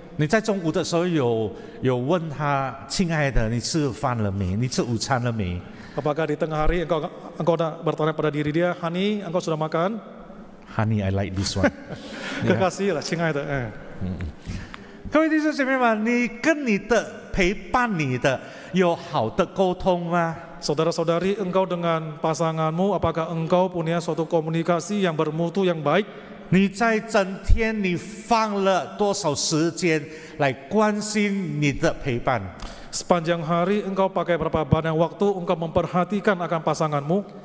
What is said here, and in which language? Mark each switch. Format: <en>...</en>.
<zh>你在中午的时候有问他，亲爱的，你吃饭了没？你吃午餐了没？</zh> <id>Apakah di tengah hari engkau bertanya pada diri dia, Hani, engkau sudah makan?</id> <en>Honey, I like this one 。</en> <id>Kekasih lah,</id> <zh>亲爱的。各位弟兄姐妹们，你跟你的陪伴你的有好的沟通吗？</zh> <id>Saudara-saudari, engkau dengan pasanganmu, apakah engkau punya suatu komunikasi yang bermutu, yang baik?</id> <zh>你在整天你放了多少时间来关心你的陪伴？</zh> <id>Sepanjang hari engkau pakai berapa banyak waktu engkau memperhatikan akan pasanganmu?</id>